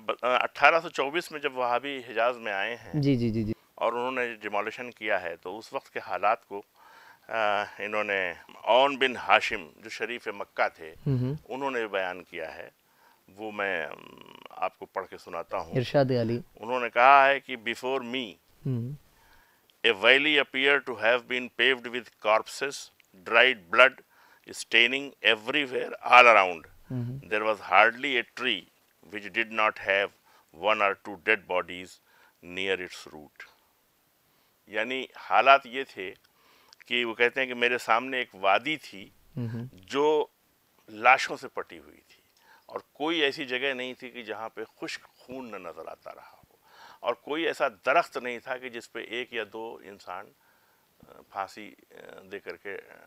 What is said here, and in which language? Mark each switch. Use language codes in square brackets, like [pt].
[ur] 1824 میں جب وہابی حجاز میں آئے ہیں جی جی جی جی، اور انہوں نے ڈیمولیشن کیا ہے، تو اس وقت کے حالات کو انہوں نے عون بن ہاشم جو شریف مکہ تھے انہوں نے بیان کیا ہے، وہ میں آپ کو پڑھ کے سناتا ہوں۔ ارشاد علی۔ انہوں نے کہا ہے کہ [en] before me a valley appeared to have been paved with corpses, dried blood staining everywhere all around. There was hardly a tree which did not have 1 or 2 dead bodies near its root. [ur] یعنی حالات یہ تھے کہ وہ کہتے ہیں کہ میرے سامنے ایک وادی تھی جو لاشوں سے پٹی ہوئی تھی، اور کوئی ایسی جگہ نہیں تھی کہ جہاں پہ خشک خون نہ نظر آتا رہا ہو، اور کوئی ایسا درخت نہیں تھا کہ جس پہ ایک یا دو انسان پھانسی دے کر کے